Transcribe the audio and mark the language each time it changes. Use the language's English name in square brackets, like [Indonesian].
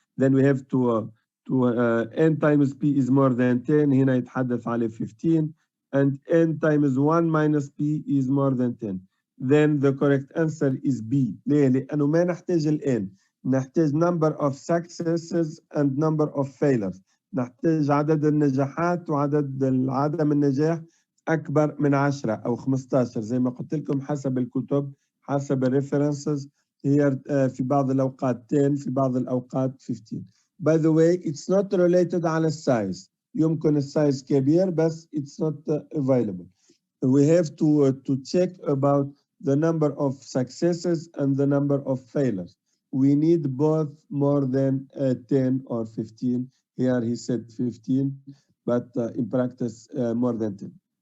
[English] Then we have to n times P is more than 10. [Arabic] هنا يتحدث على [English] 15 and n times 1 minus P is more than 10. Then the correct answer is B. [Arabic] ليه؟ لأنه ما نحتاج ال N. نحتاج [English] number of successes and number of failures. [Arabic] نحتاج عدد النجاحات وعدد عدم النجاح أكبر من 10 أو 15 زي ما قلت لكم حسب الكتب حسب الريفرنسز. هي في بعض الأوقات 10 في بعض الأوقات 15. [English] By the way, it's not related [Arabic] على السايز. يمكن السايز كبير بس [English] it's not available. We have to check about the number of successes and the number of failures. We need both more than 10 or 15. Here he said 15, but in practice more than 10.